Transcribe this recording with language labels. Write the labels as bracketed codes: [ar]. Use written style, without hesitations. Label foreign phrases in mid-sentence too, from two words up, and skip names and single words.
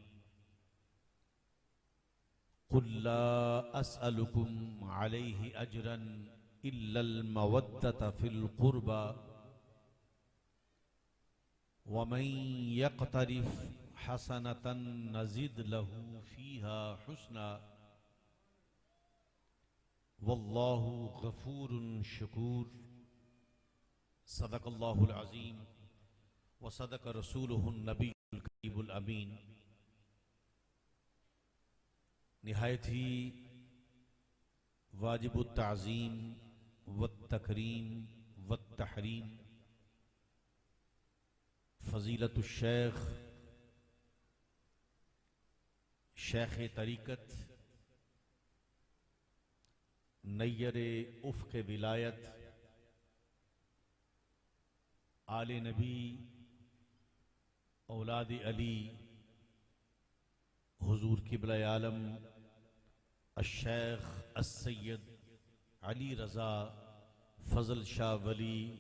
[ar] قل لا أسألكم عليه أجرا إلا المودة في القربى ومن يقترف حسنة نزد له فيها حسنا والله غفور شكور. صدق الله العظيم وصدق رسوله النبي الكريم الأمين. [ur] نہایت ہی واجب التعظیم و تکریم و تحریم فضیلۃ الشیخ شیخ طریقت نیر افق ولایت آل نبی اولاد علی حضور قبلہ عالم الشیخ السید علی رضا فضل شاہ ولی